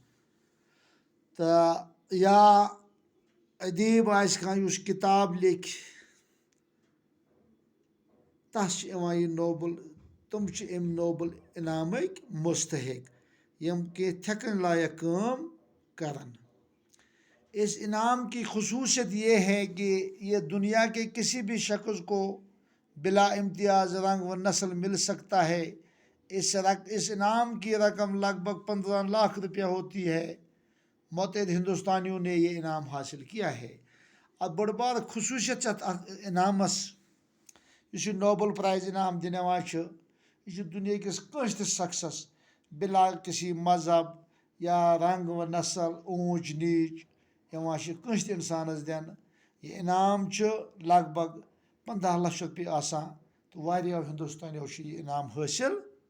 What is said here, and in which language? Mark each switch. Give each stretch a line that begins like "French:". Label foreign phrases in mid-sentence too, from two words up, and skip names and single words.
Kashmiri: تہٕ یا ادیٖب آسہِ کانٛہہ یُس کِتاب لیکھِ، تس چھِ یِوان یہِ نوبل، تِم چھِ اَمہِ نوبل انعامٕکۍ مستحق، یِم کینٛہہ تھٮ۪کٕنۍ لایق کٲم کرن۔
Urdu: اس انعام کی خصوصیت یہ ہے کہ یہ دنیا کے کسی بھی شخص کو بلا امتیاز رنگ و نسل مل سکتا ہے۔ اس انعام کی رقم لگ بھگ 15 لاکھ روپیہ ہوتی ہے۔ متحدہ ہندوستانیوں نے یہ انعام حاصل کیا ہے۔
Kashmiri: اب بٔڑ بار خصوٗصیت چھِ اَتھ انعامس، یُس یہِ نوبل پرائز انعام دِنہٕ یِوان چھُ، یہِ چھُ دُنیہکِس کٲنٛسہِ تہِ شخصس
Urdu: بلا کسی مذہب یا رنگ و نسل، اونچ نیچ،
Kashmiri: یِوان چھِ کٲنٛسہِ تہِ اِنسانس دِنہٕ۔ یہِ انعام چھُ لگ بھگ 15 لچھ رۄپیہِ آسان، تہٕ واریاہو ہندوستانیو چھُ یہِ انعام حٲصِل